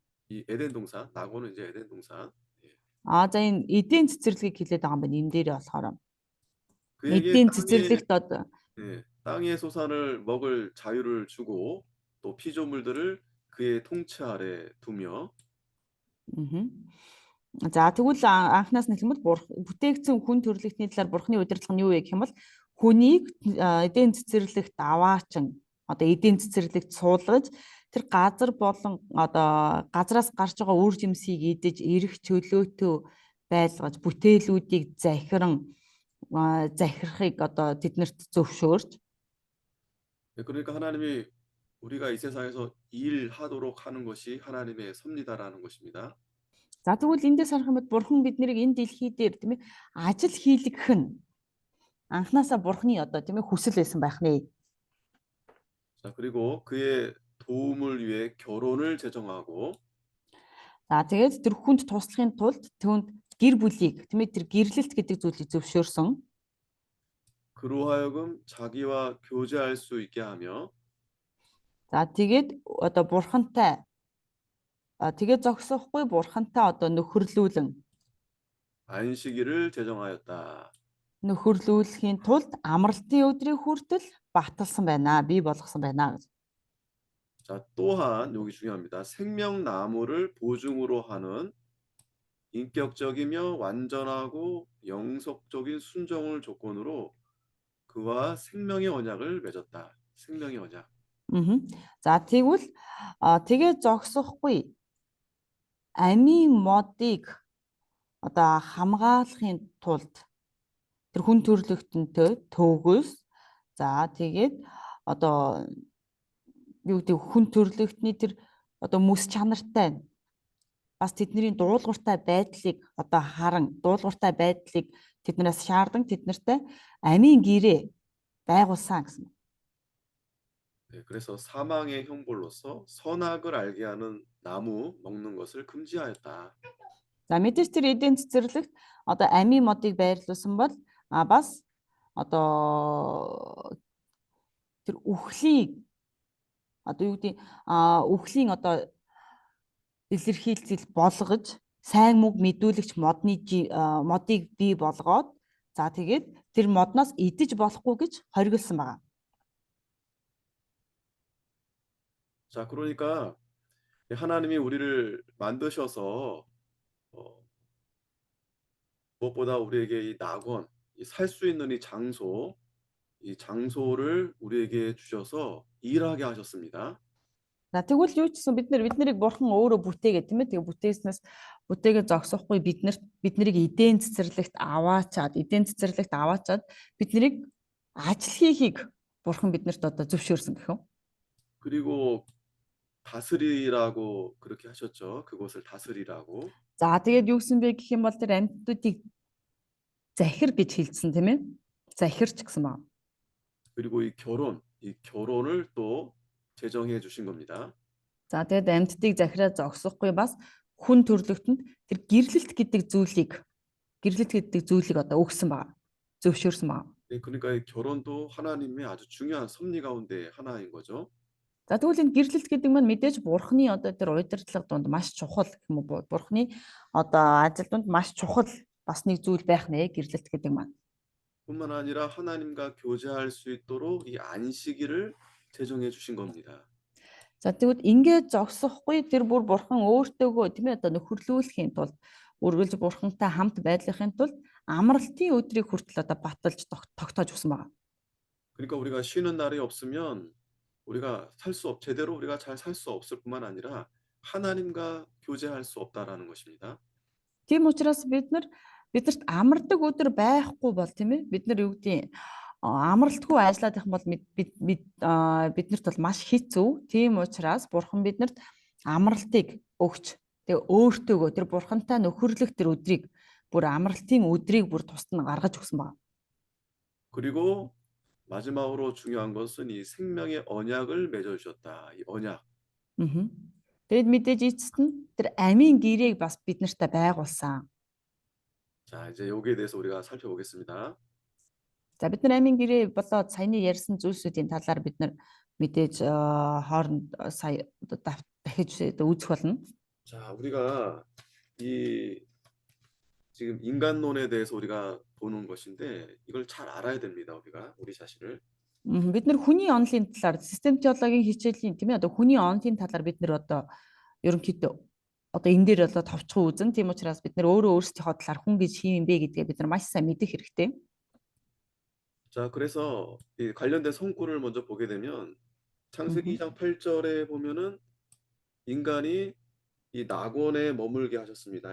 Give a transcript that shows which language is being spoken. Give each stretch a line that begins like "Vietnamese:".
Korean: 이 에덴 동산, 낙원은 이제 에덴 동산. 예.
Mongolian: За энэ эдийн цэцэрлэгийг хэлээд байгаа юм байна. Энэ дээр болохоор
Korean: 그에게
Mongolian: эдийн цэцэрлэгт одоо
Korean: 땅의 소산을 먹을 자유를 주고 또 피조물들을 그의 통치 아래 두며 мгм.
Mongolian: За тэгвэл анхнаас нь хэлмэл бүтээгдсэн хүн төрөлхтний талаар бурхны удирдлага нь юу вэ гэх юм бол хүнийг эдийн цэцэрлэгт аваачин одоо эдийн цэцэрлэгт суулгаж тэр газар болон одоо газраас гарч байгаа үр жимсийг идэж эрэх чөлөөтөө байлгаж бүтээлүүдийг захирахыг одоо тэднэрт зөвшөөрч
Korean: 네, 그러니까 하나님이 우리가 이 세상에서 일하도록 하는 것이 하나님의 섭리다라는 것입니다.
Mongolian: за тэгвэл эндээс харах юм бол бурхан биднийг энэ дэлхий дээр тийм ээ ажил хийлгэх нь анхнаасаа бурхны одоо тийм ээ хүсэл байсан байх нэ.
Korean: 자, 그리고 그의 도움을 위해 결혼을 제정하고
Mongolian: За тэгээд тэр хүнд туслахын тулд түүнд гэр бүлийг тийм ээ тэр гэрлэлт гэдэг зүйлийг зөвшөөрсөн.
Korean: 그로 하여금 자기와 교제할 수 있게 하며
Mongolian: За тэгээд одоо бурхантай тэгээд зогсохгүй бурхантай одоо
Korean: 안식일을 제정하였다.
Mongolian: нөхөрлүүлэхийн тулд амралтын өдрийг хүртэл баталсан байна. Бий болгосон байна гэж.
Korean: 자, 또한 여기 중요합니다. 생명나무를 보증으로 하는 인격적이며 완전하고 영속적인 순종을 조건으로 그와 생명의 언약을 맺었다. 생명의 언약.
Mongolian: За тэгвэл тэгээд зогсохгүй амийн модыг одоо хамгаалахын тулд тэр хүн төрлөختөнтэй төгөөс за тэгээд одоо юу гэдэг хүн төрлөختний тэр одоо мэс чанартай бас тэдний дуулууртай байдлыг одоо харан дуулууртай байдлыг тэднээс шаардсан тэднэртэй амийн гэрээ байгуулсан гэсэн.
Korean: 네, 그래서 사망의 형벌로서 선악을 알게 하는 나무 먹는 것을 금지하였다.
Mongolian: За мэдээж тэр эдийн цэцэрлэгт одоо амийн модыг байрлуулсан бол бас одоо тэр үхлийг одоо юу гэдэг үхлийн одоо илэрхийлэл болгож сайн мөг мэдүүлэгч модыг бий болгоод за тэгээд тэр модноос идэж болохгүй гэж хориглосон байна.
Korean: 자, 그러니까 하나님이 우리를 만드셔서 무엇보다 우리에게 이 낙원, 살 수 있는 이 장소를 우리에게 주셔서 일하게 하셨습니다.
Mongolian: За тэгвэл юу ч гэсэн бид нарыг бурхан өөрөө бүтээгээ тийм ээ. Тэгээ бүтээснээс бүтээгээ зогсохгүй биднийг эдийн цэцэрлэгт аваачаад бид нарыг ажил хийхийг бурхан биднэрт одоо зөвшөөрсөн гэх юм.
Korean: 그리고 다스리라고 그렇게 하셨죠. 그곳을 다스리라고.
Mongolian: За тэгээд юу гэсэн бэ гэх юм бол тэр амьтдуудыг захир гэж хэлсэн тийм ээ. Захирч гэсэн байна.
Korean: 그리고 이 결혼을 또 제정해 주신 겁니다.
Mongolian: За тэгээд амьтдыг захираа зогсохгүй бас хүн төрлөختөнд тэр гэрлэлт гэдэг зүйлийг одоо өгсөн байна. Зөвшөөрсөн байна.
Korean: 네, 그러니까 이 결혼도 하나님의 아주 중요한 섭리 가운데 하나인 거죠.
Mongolian: За тэгвэл энэ гэрлэлт гэдэг маань мэдээж бурхны одоо тэр удирдлага донд маш чухал гэх юм уу? Бурхны одоо ажил донд маш чухал бас нэг зүйл байх нэ гэрлэлт гэдэг маань.
Korean: 뿐만 아니라 하나님과 교제할 수 있도록 이 안식일을 제정해 주신 겁니다.
Mongolian: За тэгвэл ингээд зогсохгүй тэр бүр бурхан өөртөөгөө тийм ээ одоо нөхөрлүүлэхийн тулд үргэлж бурхантай хамт байдлахын тулд амралтын өдрийг хүртэл одоо баталж тогтоож өгсөн байна.
Korean: 그러니까 우리가 쉬는 날이 없으면 우리가 제대로 우리가 잘 살 수 없을 뿐만 아니라 하나님과 교제할 수 없다라는 것입니다.
Mongolian: Тийм учраас биднэрт амардаг өдөр байхгүй бол тийм ээ бид нар юу гэдэг амралтгүй ажиллаад их бол биднэрт бол маш хэцүү. Тийм учраас бурхан биднэрт амралтыг өгч тэгээ өөртөөгөө тэр бурхантай нөхөрлөх тэр өдрийг бүр амралтын өдрийг бүр тусад нь гаргаж өгсөн байна.
Korean: 그리고 마지막으로 중요한 것은 이 생명의 언약을 맺어 주셨다. 이 언약.
Mongolian: Тэгэд мэдээж эцэст нь тэр амийн гэрээг бас бид нартай байгуулсан.
Korean: 자, 이제 여기에 대해서 우리가 살펴보겠습니다.
Mongolian: За бид нар амийн гэрээ болоод саяны ярьсан зүйлсүүдийн талаар бид нар мэдээж хооронд сая одоо дахиж үзэх болно.
Korean: 자, 우리가 이 지금 인간론에 대해서 우리가 보는 것인데 이걸 잘 알아야 됩니다. 우리가 우리 자신을.
Mongolian: Бид нар хүний онолын талаар систем теологийн хичээлийн тийм ээ одоо хүний онолын талаар бид нар одоо ерөнхийдөө одоо энэ дээр одоо товчхон үзэн тийм учраас бид нар өөрөө өөрсдийнхөө талаар хүн гэж хийм бэ гэдгээ бид нар маш сайн мэдэх хэрэгтэй.
Korean: 자, 그래서 이 관련된 성구를 먼저 보게 되면 창세기 2장 8절에 보면은 인간이 이 낙원에 머물게 하셨습니다.